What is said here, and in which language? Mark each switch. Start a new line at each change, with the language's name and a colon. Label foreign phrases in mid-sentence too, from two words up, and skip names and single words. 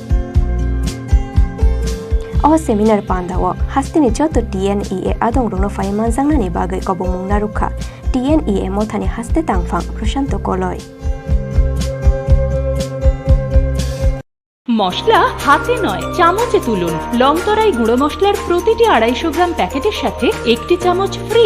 Kok Borok: अ सेमिनार पांदाओ हास्तेनि जत टीएनईए आदं रंनो फाय मानजांगनानि बागै कबमुं नारुखा टीएनईए मथानि हास्ते तांगफां प्रशांत कलय
Bangla: মশলা হাতে নয় চামচে তুলুন। লংতরাই গুঁড়ো মশলার প্রতিটি 250 গ্রাম প্যাকেটের সাথে একটি চামচ ফ্রি।